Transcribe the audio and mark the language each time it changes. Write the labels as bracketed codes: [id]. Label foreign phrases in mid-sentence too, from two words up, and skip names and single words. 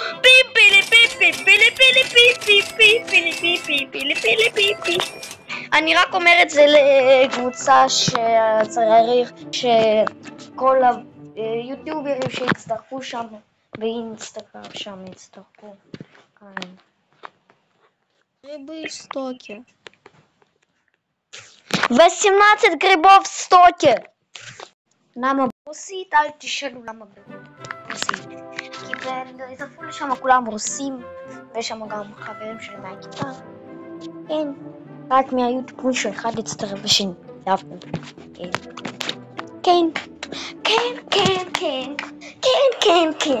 [he] פיפילי פיפי פילי פילי פיפי פיפילי פיפי פילי פילי פיפי. אני רק אומר את זה לקבוצה שצריך שכל היוטיוברים שיצטרפו שם באינסטגרם שם יצטרפו. [ru] Грибы в стоке. 18 грибов в стоке. [he] למה ברוסית? אל תשאלו למה ברוסית. כי בצפו לשם כולם רוסים, ויש שם גם חברים שלי מהכיתה. כן, רק מהיוטיוב מישהו אחד יצטרף בשני. זה אף פעם. כן.